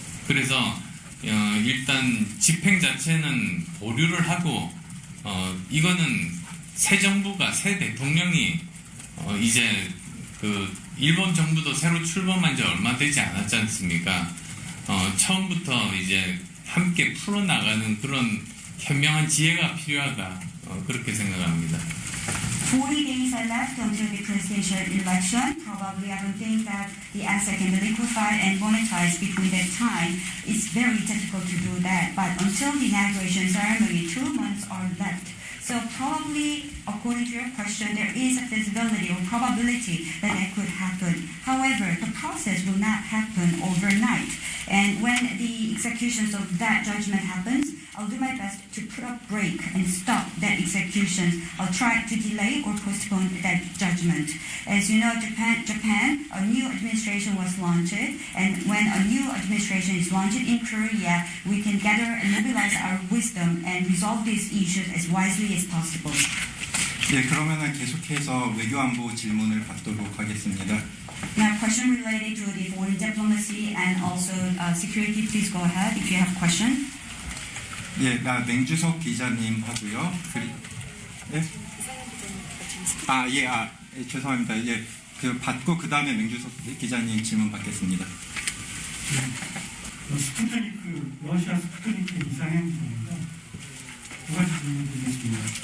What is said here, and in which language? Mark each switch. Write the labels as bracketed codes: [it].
[ko] 그래서 일단 집행 자체는 보류를 하고 이거는 새 정부가 새 대통령이 이제 그 일본 정부도 새로 출범한 지 얼마 되지 않았지 않습니까? 처음부터 이제 함께 풀어나가는 그런 현명한 지혜가 필요하다 그렇게 생각합니다. [en] 40 days are left until the presidential election. Probably I don't think that the asset can be liquefied and monetized between that time. It's very difficult to do that. But until the inauguration ceremony, 2 months are left. So probably, according to your question, there is a feasibility or probability that that could happen. However, the process will not happen overnight. And when the executions of that judgment happens, I'll do my best to put a break and stop that execution. I'll try to delay or postpone that judgment. As you know, Japan, a new administration was launched, and when a new administration is launched in Korea, we can gather and mobilize our wisdom and resolve these issues as wisely as possible. [ko] 네, 그러면은 계속해서 외교안보 질문을 받도록 하겠습니다. [en] Now, question related to the foreign diplomacy and also security. Please go ahead if you have a question. [ko] 예, 맹주석 기자님 하고요. 예? 예, 죄송합니다. 예, 받고 그 다음에 맹주석 기자님 질문 받겠습니다. 스푸트니크, 러시아 스푸트니크 이상행성입니다. 두 가지 질문 드리겠습니다.